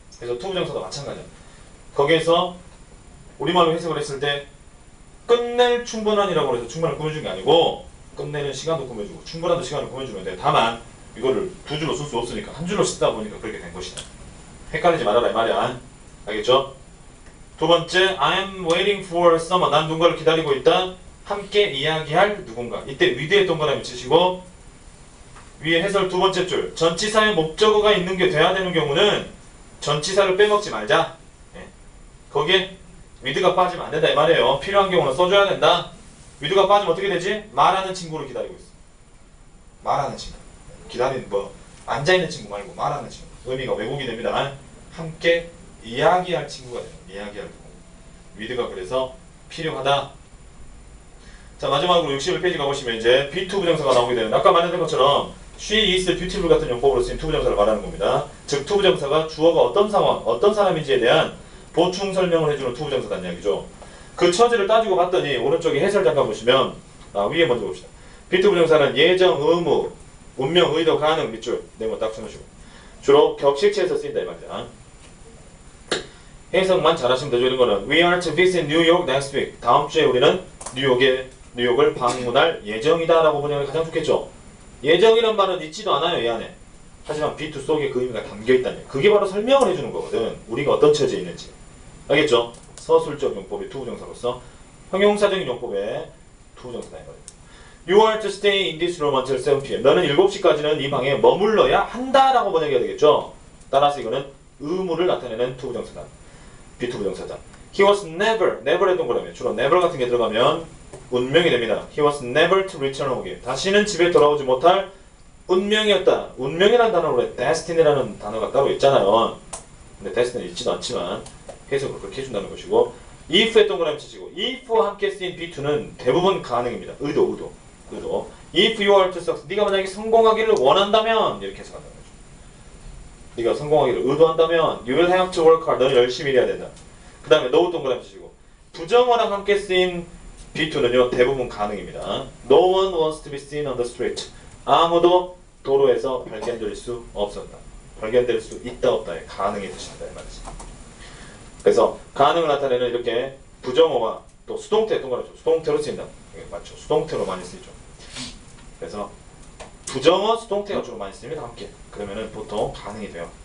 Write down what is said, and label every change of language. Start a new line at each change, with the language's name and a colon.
Korean: 그래서 투부정사도 마찬가지야. 거기에서 우리말로 해석을 했을 때 끝낼 충분한이라고 해서 충분한 꾸며준 게 아니고 끝내는 시간도 꾸며주고 충분한도 시간을 꾸며주면 돼. 다만 이거를 두 줄로 쓸 수 없으니까 한 줄로 쓰다 보니까 그렇게 된 것이다. 헷갈리지 말아라 이 말이야. 알겠죠? 두 번째,
English: I'm waiting for someone.
Korean: 난 누군가를 기다리고 있다. 함께 이야기할 누군가. 이때 with에 동그라미 치시고 위에 해설 두 번째 줄. 전치사의 목적어가 있는 게 돼야 되는 경우는 전치사를 빼먹지 말자. 예. 거기에 with가 빠지면 안 된다 이 말이에요. 필요한 경우는 써줘야 된다. with가 빠지면 어떻게 되지? 말하는 친구를 기다리고 있어. 말하는 친구. 기다리는 앉아있는 친구 말고 말하는 친구. 의미가 왜곡이 됩니다. 함께 이야기할 친구가 돼요. 이야기할 친구. with가 그래서 필요하다. 자, 마지막으로 61페이지 가보시면 이제 be2 부정사가 나오게 되는 아까 말했던 것처럼
English: she is beautiful
Korean: 같은 용법으로 쓰인 to 부정사를 말하는 겁니다. 즉 to 부정사가 주어가 어떤 상황, 어떤 사람인지에 대한 보충 설명을 해주는 to 부정사라는 이야기죠. 그 처지를 따지고 봤더니 오른쪽에 해설 잠깐 보시면 위에 먼저 봅시다. be2 부정사는 예정, 의무, 운명, 의도, 가능 밑줄 네모 딱 쳐놓으시고 주로 격식체에서 쓰인다 이 말이야. 해석만 잘하시면 되죠. 이런 거는
English: We are to visit New York next week.
Korean: 다음 주에 우리는 뉴욕을 방문할 예정이다 라고 보는 게 가장 좋겠죠. 예정이란 말은 있지도 않아요 이 안에. 하지만 be2 속에 그 의미가 담겨있다니. 그게 바로 설명을 해주는 거거든. 우리가 어떤 처지에 있는지. 알겠죠? 서술적 용법의 to 부정사로서 형용사적인 용법의 to 부정사다 이 말이에요.
English: You are to stay in this room until 7 p.m.
Korean: 너는 7시까지는 이 방에 머물러야 한다라고 번역해야 되겠죠. 따라서 이거는 의무를 나타내는 to 부정사다. be2 부정사다.
English: He was never
Korean: 했던 거라면 주로 never 같은 게 들어가면 운명이 됩니다.
English: He was never to return home again.
Korean: 다시는 집에 돌아오지 못할 운명이었다. 운명이라는 단어로 destiny라는 단어가 따로 있잖아요. 근데 destiny 있지도 않지만 해석을 그렇게 해준다는 것이고 if 했던 거라면 치시고 if와 함께 쓰인 be2는 대부분 가능입니다. 의도.
English: If you are to succeed.
Korean: 네가 만약에 성공하기를 원한다면 이렇게 해석한다는 거죠. 네가 성공하기를 의도한다면
English: you will have to work hard.
Korean: 너는 열심히 일해야 된다. 그 다음에 no 동그라미 치시고 부정어랑 함께 쓰인 be2는요 대부분 가능입니다.
English: No one wants to be seen on the street.
Korean: 아무도 도로에서 발견될 수 없었다. 발견될 수 있다 없다에 가능이 드신다 이 말이지. 그래서 가능을 나타내는 이렇게 부정어와 또 수동태 동그라미 수동태로 쓰인다. 맞죠? 수동태로 많이 쓰이죠. 그래서 부정어, 수동태가 주로 많이 쓰입니다. 함께. 그러면은 보통 가능이 돼요.